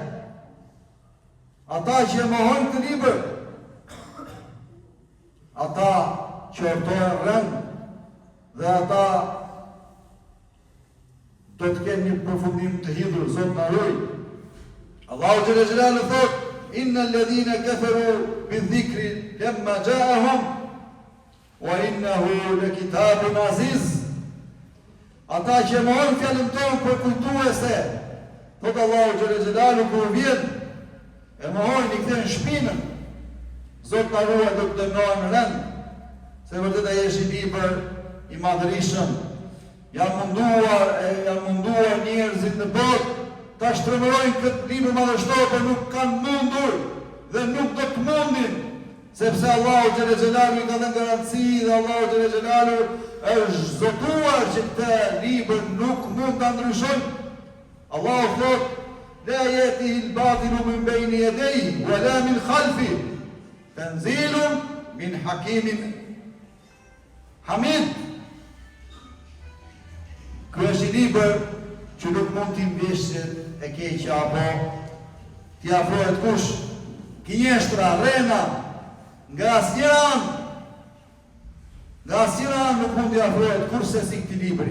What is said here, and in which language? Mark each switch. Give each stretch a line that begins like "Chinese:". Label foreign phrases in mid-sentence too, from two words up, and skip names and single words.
Albanian: Ata që e mohojnë këtë libër, ata që ortojnë rënd, dhe ata do të kenë një përfundim të hidhur, Zot na ruaj.
Arabic: الله جل جلاله
Albanian: thot:
Arabic: "إن الذين كفروا بالذكر لما جاءهم وإنه لكتاب عزيز."
Albanian: Ata që mohojnë fjalën tonë për kujtuese, thot
Arabic: الله جل جلاله,
Albanian: kur vjen e mohojnë, i kthejnë shpinën, Zot na ruaj, do të dënohen rënd, se vërtet ai është i libër i madhërishëm. Janë munduar njerëzit në botë ta shtremërojnë këtë libër madhështor, por nuk kanë mundur dhe nuk do të mundin, sepse
Arabic: الله جل جلاله
Albanian: i ka dhënë garanci dhe
Arabic: الله جل جلاله
Albanian: është zotuar që këtë libër nuk mund ta ndryshojnë. Allahu thot:
Arabic: "لا يأتيه الباطل من بين يديه ولا من خلفه تنزيل من حكيم حميد."
Albanian: Ky është i libër që nuk mund t'i mbeshë e keqja apo t'i afrohet kush, gënjeshtra, rrena, nga asnjëran nuk mund t'i afrohet kurse si këtij libri.